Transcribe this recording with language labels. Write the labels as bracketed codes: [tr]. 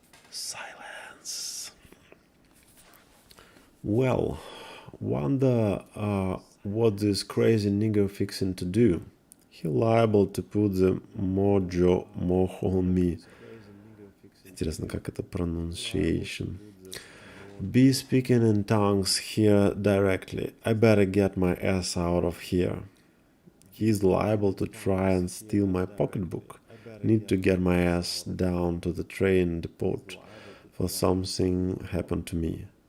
[en] Silence. Well, wonder what this crazy nigger fixing to do. He liable to put the mojo on me. [ru] Интересно, как это pronunciation. [en] Be speaking in tongues here directly. I better get my ass out of here. He's liable to try and steal my pocketbook. Need to get my ass down to the train depot, for something happened to me.